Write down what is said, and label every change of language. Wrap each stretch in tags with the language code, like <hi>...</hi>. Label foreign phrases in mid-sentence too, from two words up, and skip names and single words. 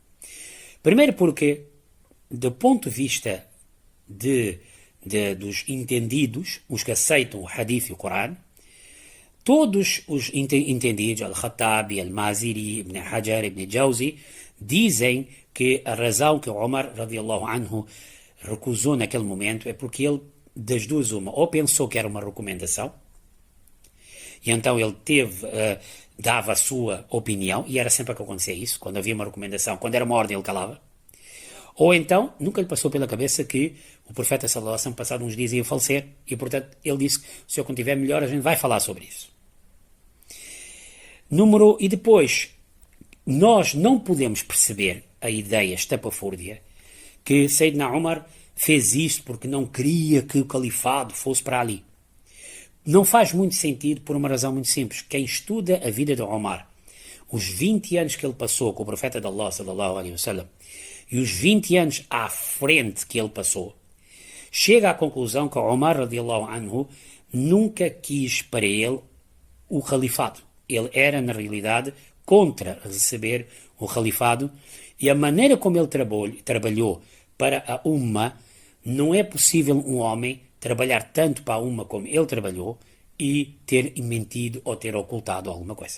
<pt>Primeiro porque, do ponto de vista dos entendidos, os que aceitam o hadith e o Corão, todos os entendidos, Al-Khattabi, Al-Maziri, Ibn Hajar, Ibn Jawzi, dizem que a razão que Umar</pt> <ar>رضي الله عنه</ar> <pt>recusou naquele momento é porque ele, das duas uma, ou pensou que era uma recomendação, e então ele dava a sua opinião, e era sempre que acontecia isso, quando havia uma recomendação, quando era uma ordem ele calava, ou então nunca lhe passou pela cabeça que o profeta</pt> <ar>صلى الله عليه وسلم,</ar> <pt>passado uns dias, ia falecer, e portanto ele disse que o senhor, quando estiver melhor, a gente vai falar sobre isso. E depois, nós não podemos perceber a ideia estapafúrdia que Sayyidina Umar fez isto porque não queria que o califado fosse para ali. Não faz muito sentido por uma razão muito simples. Quem estuda a vida de Umar, os 20 anos que ele passou com o profeta de Allah,</pt> <ar>صلى الله عليه وسلم,</ar> <pt>e os 20 anos à frente que ele passou, chega à conclusão que Umar,</pt> <ar>رضي الله عنه,</ar> <pt>nunca quis para ele o califado. Ele era, na realidade, contra receber o califado, e a maneira como ele trabalhou para a Umma, não é possível um homem trabalhar tanto para a Umma como ele trabalhou e ter mentido ou ter ocultado alguma coisa.</pt>